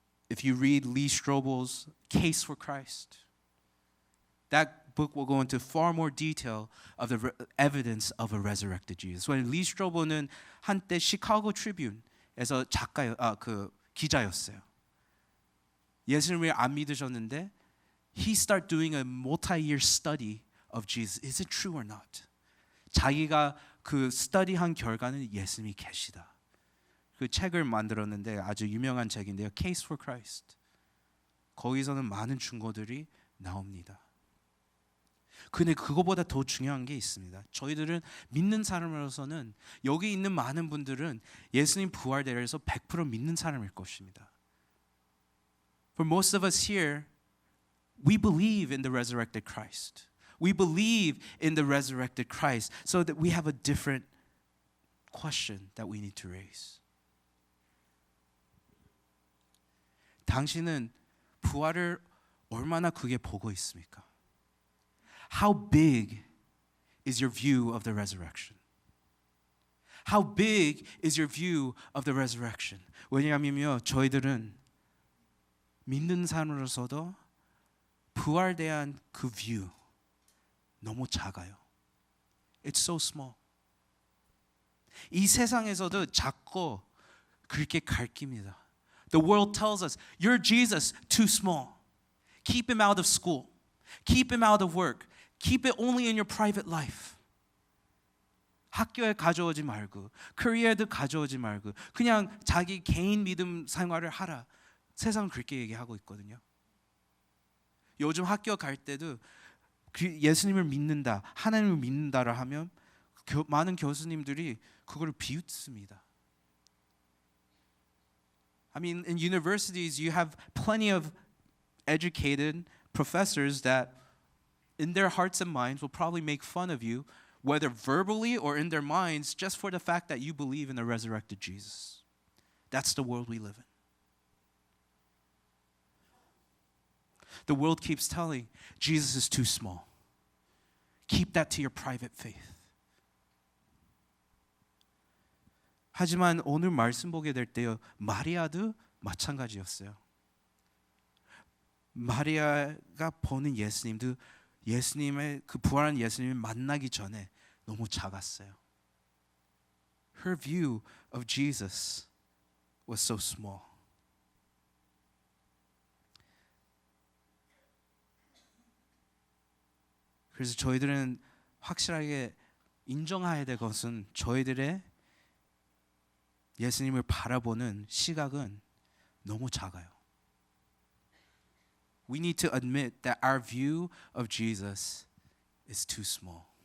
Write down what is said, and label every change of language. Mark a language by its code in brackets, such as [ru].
[en] If you read Lee Strobel's Case for Christ, that book will go into far more detail of the evidence of a resurrected Jesus. [ko] When Lee Strobel은 한때 시카고 트리뷴에서 기자였어요. 예수님을 안 믿으셨는데 [en] he started doing a multi-year study of Jesus. Is it true or not? [ko] 자기가 그 스터디한 결과는 예수님이 계시다. 그 책을 만들었는데 아주 유명한 책인데요. [en] Case for Christ. [ko] 거기서는 많은 증거들이 나옵니다. 근데 그거보다 더 중요한 게 있습니다. 저희들은 믿는 사람으로서는 여기 있는 많은 분들은 예수님 부활대에서 100% 믿는 사람일 것입니다. [en] For most of us here, we believe in the resurrected Christ. We believe in the resurrected Christ, so that we have a different question that we need to raise. [ko] 당신은 부활을 얼마나 크게 보고 있습니까? [en] How big is your view of the resurrection? How big is your view of the resurrection? [ko] 왜냐하면요, 저희들은 믿는 사람으로서도 부활에 대한 그 view 너무 작아요. [en] It's so small. [ko] 이 세상에서도 작고 그렇게 가르칩니다. [en] The world tells us, you're Jesus, too small. Keep him out of school. Keep him out of work. Keep it only in your private life. [ko] 학교에 가져오지 말고, 커리어에도 가져오지 말고, 그냥 자기 개인 믿음 생활을 하라. 세상은 그렇게 얘기하고 있거든요. 요즘 학교 갈 때도 예수님을 믿는다, 하나님을 믿는다라 하면 많은 교수님들이 그걸 비웃습니다. [en] I mean, in universities, you have plenty of educated professors that in their hearts and minds will probably make fun of you, whether verbally or in their minds, just for the fact that you believe in a resurrected Jesus. That's the world we live in. The world keeps telling Jesus is too small. Keep that to your private faith. [ko] 하지만 오늘 말씀 보게 될 때요, 마리아도 마찬가지였어요. 마리아가 보는 예수님도 예수님의 그 부활한 예수님을 만나기 전에 너무 작았어요. [en] Her view of Jesus was so small. [ko] 그래서 저희들은 확실하게 인정해야 될 것은 저희들의 예수님을 바라보는 시각은 너무 작아요. [en] We need to admit that our view of Jesus is too small.